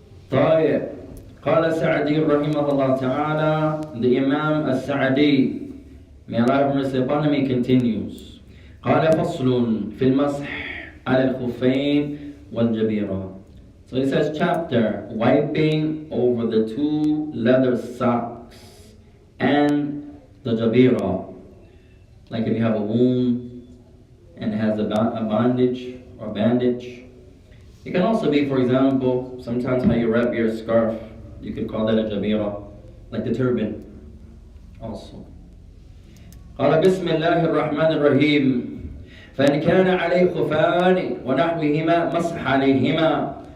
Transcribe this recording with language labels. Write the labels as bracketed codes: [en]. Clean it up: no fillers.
[ar] طيب، قال السعدي رحمه الله تعالى, [en] the Imam Al-Sa'di, may Allah have mercy upon him, he continues, [ar] قال فصل في المسح على الخفين والجبيرة. [en] So he says, chapter, wiping over the two leather socks and the jabira. Like if you have a wound and it has a bandage or bandage. It can also be, for example, sometimes how you wrap your scarf. You could call that a jabira, like the turban also. [ar] قال بسم الله الرحمن الرحيم فإن كان عليه خفان ونحوهما مسح عليهما.